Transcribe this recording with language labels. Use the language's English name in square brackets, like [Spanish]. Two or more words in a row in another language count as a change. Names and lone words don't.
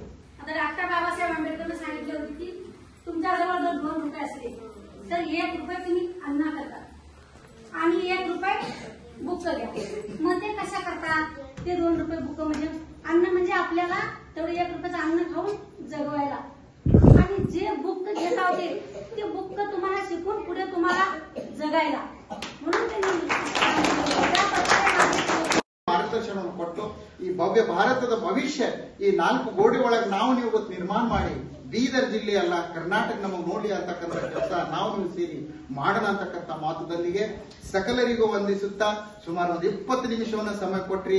[Marathi] आता डॉक्टर बाबासाहेब आंबेडकरने सांगितलं होतं की तुमच्याजवळ जर 2 रुपये असले तर 1 रुपये तुम्ही अन्न करता आणि 1 रुपये बुक घ्या. मग ते कसं करतात ते 2 रुपये बुक म्हणजे अन्न म्हणजे आपल्याला तेवढं 1 रुपयाचं अन्न खाऊन जगवायला, आणि जे बुक घेत होते ते बुक तुम्हाला शिकून पुढे तुम्हाला जगायला. म्हणून त्यांनी [Kannada] ಮಾರ್ಗದರ್ಶನವನ್ನು ಕೊಟ್ಟು ಈ ಭವ್ಯ ಭಾರತದ ಭವಿಷ್ಯ ಈ 4 ಗೋಡೆ ಒಳಗೆ ನಾವು ನೀವು ನಿರ್ಮಾಣ ಮಾಡಿ ಬೀದರ್ ಜಿಲ್ಲೆ ಅಲ್ಲ, ಕರ್ನಾಟಕ ನಮಗೆ ನೋಡಿ ಅಂತಕ್ಕಂಥ ಕೆಲಸ ನಾವು ನೀವು ಸೇರಿ ಮಾಡೋಣ ಅಂತಕ್ಕಂಥ ಮಾತುದಲ್ಲಿಗೆ ಸಕಲರಿಗೂ ವಂದಿಸುತ್ತಾ ಸುಮಾರು ಒಂದು 20 ನಿಮಿಷವನ್ನ ಸಮಯ ಕೊಟ್ರಿ.